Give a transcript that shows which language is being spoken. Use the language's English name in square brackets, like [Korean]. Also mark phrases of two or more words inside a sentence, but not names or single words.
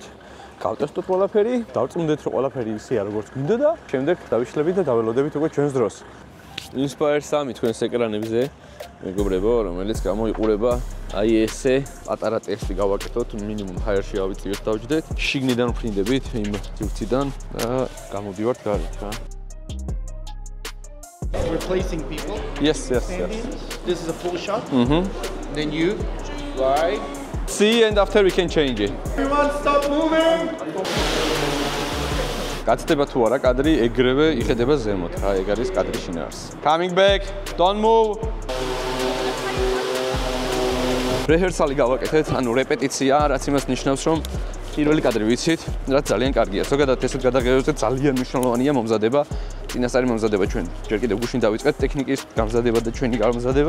[Georgian] გავტესტოთ ყველაფერი, დავწმუნდეთ რომ ყველაფერი ისეა როგორც გვინდა და შემდეგ დავიშლებით და დაველოდებით უკვე ჩვენს დროს. Inspire 3 თქვენს ეკრანებზე, მეგობრებო, რომელიც გამოიყურება აი ესე პატარა ტესტი გავაკეთოთ, მინიმუმ ჰაერში ავიწიოთ დავჯდეთ. შიგნიდან ვფრინდებით იმ ძირთიდან და გამოდივართ გარეთ რა. [English] Replacing people. Yes. This is a full shot. Then you fly. See and after we can change it. Everyone stop moving. [Georgian] გაცდება თუ არა კადრი ეგრევე იხედება ზემოთ რა, ეგ არის კადრის შინაარსი. [English] Coming back, don't move. [Georgian] რეჰერსალი გავაკეთეთ, ანუ რეპეტიცია, რაც იმას ნიშნავს, რომ პირველი კადრი ვიცით, რაც ძალიან კარგია. ზოგადად ესეთ გადაღებებზე ძალიან მნიშვნელოვანია მომზადება, წინასწარი მომზადება ჩვენ. ჯერ კიდევ გუშინ დავიწყეთ ტექნიკის გამზადება და ჩვენი გამზადება.